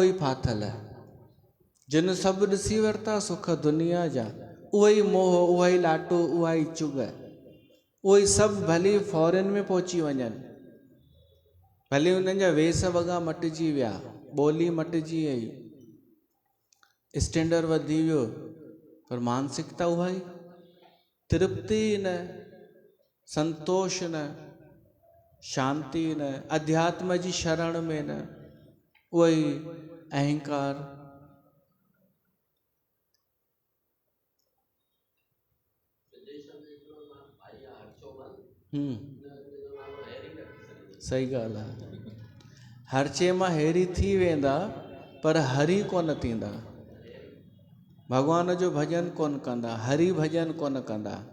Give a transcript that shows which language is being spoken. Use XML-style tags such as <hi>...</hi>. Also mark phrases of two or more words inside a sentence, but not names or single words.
<sd>ई फाथल जिन सभु ॾिसी वरिता सुख दुनिया जा, उहो ई मोह, उहा ई लाटो, उहा ई चुग, उहो ई सभु भली फॉरेन में पहुची वञनि, भले उन्हनि जा वेस वॻा मटिजी विया, ॿोली मटिजी वई, स्टैंडर्ड वधी वियो, पर मानसिकता उहा ई, तृप्ति न, संतोष न, शांति न, अध्यात्म जी शरण में न, उहो ई अहंकार। सही ॻाल्हि आहे। हरचे मां हेरी थी वेंदा पर हरी कोन थींदा, भॻवान जो भॼन कोन कंदा, हरि भॼन कोन कंदा।</sd>